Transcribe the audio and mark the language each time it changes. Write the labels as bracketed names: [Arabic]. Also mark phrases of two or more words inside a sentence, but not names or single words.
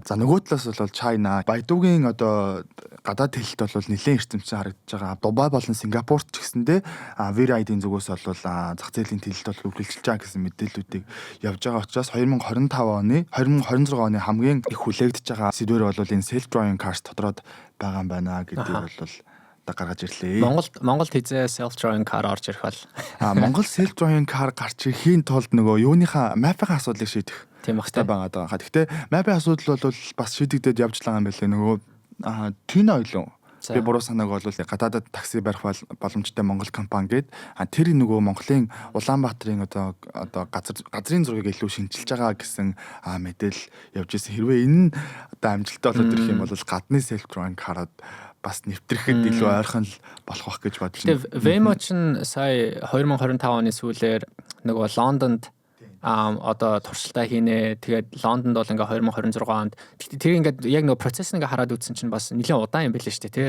[Mongolian] За нөгөө талаас бол China, Baidu-гийн одоо гадаад хэлэлт бол нэлээд эрчимтэй харагдаж байгаа. Дубай болон Сингапурт ч гэсэндээ VRID-ийн зүгээс бол зах зээлийн төлөлт бол үргэлжилж байгаа гэсэн мэдээллүүдийг явж байгаа учраас 2026 оны хамгийн их хүлээгдэж байгаа сэдвэр бол энэ [English] self driving cars [Mongolian] дотроод байгаа юм байна гэдгийг бол гаргаж ирлээ. Монголд хизээ [English] self driving car [Mongolian] орж ирэх бол Монгол [English] self driving car [Mongolian] гарч ирэхийн тулд нөгөө юуныхаа map-ийн асуудлыг шийдэх тийм хэрэгтэй байгаа даа. Гэхдээ map-ийн асуудал бол бас шийдэгдээд явж байгаа юм байлээ. Нөгөө Тино ойлоо. Би буруу санааг бол гадаадад такси барих боломжтой Монгол компани гээд тэр нөгөө Монголын Улаанбаатарын одоо газрын зургийг илүү шинжилж байгаа гэсэн мэдээлэл явж ирсэн. Хэрвээ энэ одоо амжилттай болоод ирэх юм бол гадны [English] self driving car- [Mongolian] ад бас нэвтрэхэд илүү ойрхон болох бах гэж бодож байна. Тэгээ Waymo ч сая 2025 оны сүүлээр нөгөө Лондонд одоо туршилтаа хийнэ. Тэгээд Лондонд бол ингээ 2026 онд тэр ингээд яг нөгөө процесс ингээ хараад үзсэн чинь бас нэлээд удаан юм билээ шүү дээ.